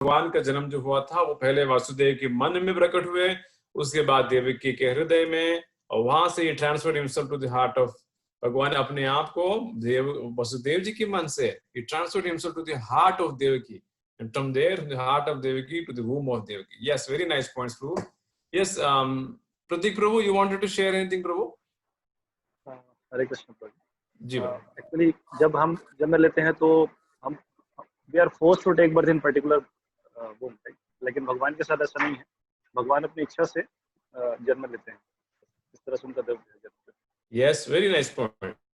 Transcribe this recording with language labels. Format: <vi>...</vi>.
<hi>भगवान का जन्म जो हुआ था वो पहले वासुदेव के मन में प्रकट हुए, उसके बाद देवकी के हृदय में, और वहां से ये</hi> <en>transfer himself to the heart of,</en> <hi>भगवान अपने आप को देव वसुदेव जी के मन से</hi> <en>he transferred himself to the heart of Devaki, and from there from the heart of Devaki to the womb of Devaki. Yes, very nice points, Prabhu. Yes, Pratik Prabhu, you wanted to share anything, Prabhu?</en> <hi>Hare Krishna Prabhu ji actually जब हम जन्म लेते हैं तो हम</hi> <en>we are forced to take birth in particular womb,</en> <hi>लेकिन भगवान के साथ ऐसा नहीं है। भगवान अपनी इच्छा से जन्म लेते हैं, इस तरह से उनका जन्म है।</hi> <en>Yes, very nice point.</en>